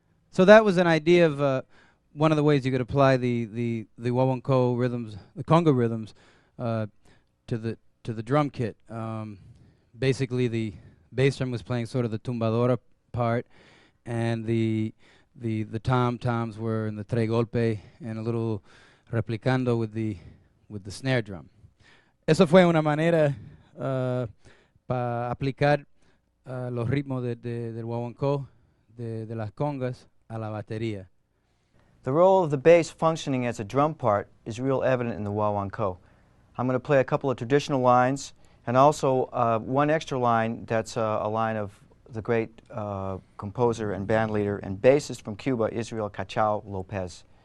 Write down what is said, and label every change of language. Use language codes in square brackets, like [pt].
[en] So that was an idea of one of the ways you could apply the guaguancó rhythms, the conga rhythms, to the drum kit. Basically, the bass drum was playing sort of the tumbadora part, and the the tom-toms were in the tres golpe and a little replicando with the snare drum. [es] Eso fue una manera para aplicar los ritmos del guaguancó, de las congas, a la batería. [en] The role of the bass functioning as a drum part is real evident in the guaguancó. I'm going to play a couple of traditional lines and also one extra line that's a line of the great composer and band leader and bassist from Cuba, Israel Cachao Lopez.